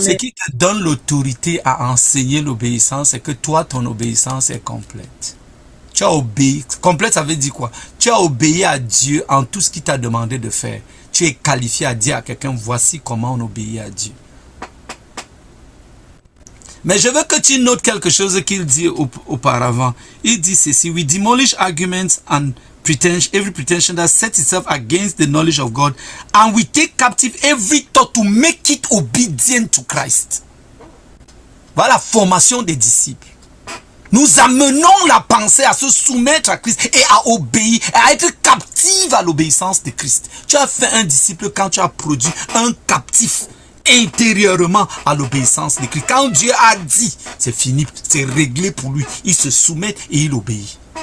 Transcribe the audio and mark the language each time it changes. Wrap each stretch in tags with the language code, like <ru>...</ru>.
<fr>Ce qui te donne l'autorité à enseigner l'obéissance, c'est que toi, ton obéissance est complète. Tu as obéi. Complète, ça veut dire quoi? Tu as obéi à Dieu en tout ce qu'il t'a demandé de faire. Tu es qualifié à dire à quelqu'un, voici comment on obéit à Dieu. Mais je veux que tu notes quelque chose qu'il dit auparavant. Il dit ceci,</fr> <en>we demolish arguments and pretension, every pretension that sets itself against the knowledge of God, and we take captive every thought to make it obedient to Christ.</en> <fr>Voilà la formation des disciples. Nous amenons la pensée à se soumettre à Christ et à obéir, à être captive à l'obéissance de Christ. Tu as fait un disciple quand tu as produit un captif intérieurement à l'obéissance de Christ. Quand Dieu a dit, c'est fini, c'est réglé pour lui. Il se soumet et il obéit.</fr>